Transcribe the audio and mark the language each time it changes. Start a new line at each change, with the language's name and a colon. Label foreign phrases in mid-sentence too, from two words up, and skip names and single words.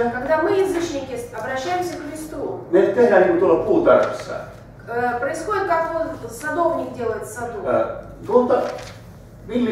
Russian: Когда мы, язычники, обращаемся к Христу,
Finnish: me tehdään niin kuin tuolla puutarhassa.
Russian: происходит, как вот садовник делает в саду.
Finnish: Tuolta